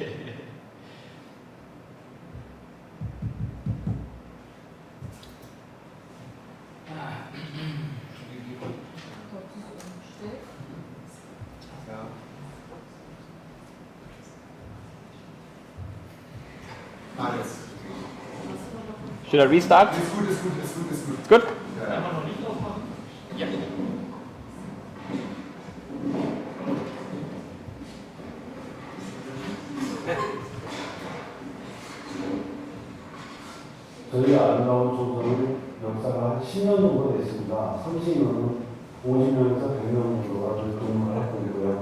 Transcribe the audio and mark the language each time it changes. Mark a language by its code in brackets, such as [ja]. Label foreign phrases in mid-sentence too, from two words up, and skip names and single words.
[de] Ja. Alles. [en] Should I restart? [de] Ist gut, ist gut, ist gut, ist gut. [en] Good? [de] Ja, ja. Ja. [ko] 저희가 아름다운 조선은 역사가 한 10년 정도 됐습니다. 30년은 50명에서 100명 정도가 근무를 하고 있고요.